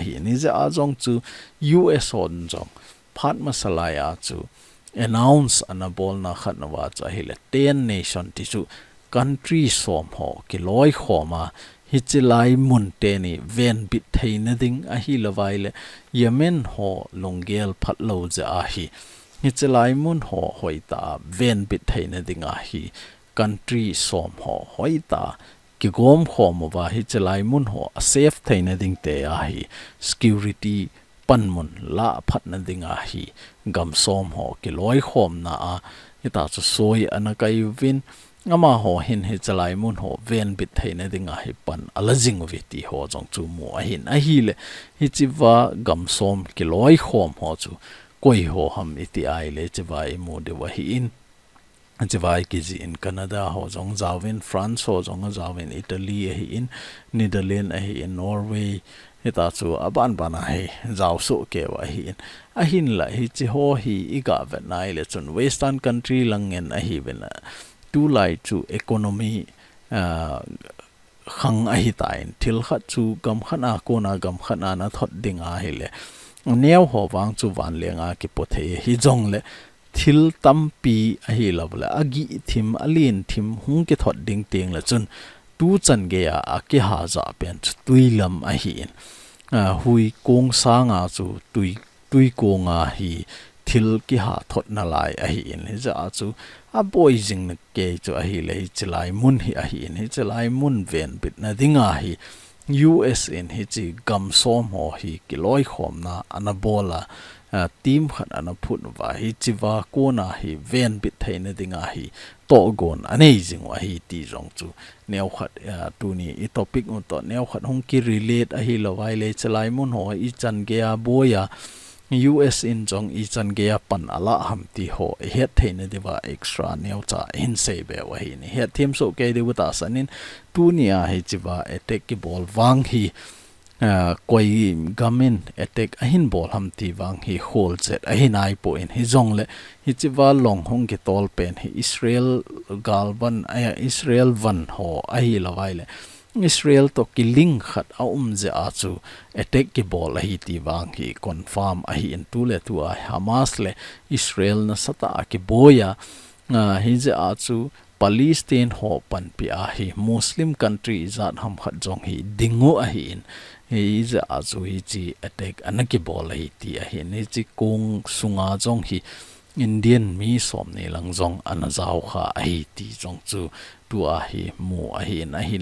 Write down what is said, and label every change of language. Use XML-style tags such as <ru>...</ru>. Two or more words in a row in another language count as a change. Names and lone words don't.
<tcz>hi ni ja a jong chu US on jong phat masalaya chu announce anabol na khatnawa cha hile 10 nation ti chu country som ho ki loi khoma hi chilai mun te ni ven bit theina ding a hi lawaile Yemen ho longel phat lo ja a hi chilai mun ho hoita ven bit theina ding a hi country som ho hoita ki gom khom wa hi chilai mun ho a safe theina ding te a hi security panmun la phat na dinga hi gam som ho ki loi khom na a ita chu soi ana kai win ngama ho hin hi chalai mun ho ven bit theina dinga hi pan alajing veti ho jong chu mo a hin a hi le hi chiwa gam som ki loi khom ho chu koi ho ham iti ai le chiwa I mo de wa hi in chiwai ki ji in Canada ho jong zawin France ho jong zawin Italy hi in Netherlands hi in Norway ita chu aban bana hi zaw so ke wa hi a hin la hi chi ho hi iga ve nai le chun</tcz> <en>western country</en> <tcz>lang en a hi bena tu lai chu economy khang a hi tain thil khat chu gam khana ko na gam khana na thot ding a hi le neu ho wang chu wan lenga ki pothe hi jong le thil tampi a hi lovla agi thim alin thim hung ke thot ding ting la chun tu chan ge a ke ha za pen tuilam a hi in hui kong sanga chu tui konga hi thil ki ha thot na lai a hi in za chu a boy jing na ke chu a hi le chlai mun hi a hi in hi chlai mun ven bit na dinga hi US in hi chi gam som ho hi kiloi khom na anabola team khat ana phut wa hi chiwa ko na hi ven bit theina dinga hi to gon amazing wa hi ti jong chu neu khat tu ni i topic un to neu khat hong ki relate a hi lawai le chlai mun ho i chan ge a boya US in jong i chan ge a pan ala ham ti ho het theina dewa extra neu cha in se be wa hi ni het thim so ke de ta sanin tu nia hi chiwa attack ki ball wang hi KOIGAM attack ahin bol ham ti wang hi hol set ahin ai po in hi jong le hi chiwa long hong ke tol pen hi Israel galban Israel van ho ahi lawai le Israel to killing khat a je a chu attack ki bol ahi ti wang hi confirm ahi in tu le tu a Hamas le Israel na sata ki boya hi je a chu Palestine ho pan pi a hi Muslim country zat ham khat jong hi dingo ahi in he is a chu hi chi attack anaki bol hi ti a hi ni chi kong sunga jong hi Indian mi som ni lang jong anazau kha hi ti jong chu tu a hi mu a hi na hin</tcz>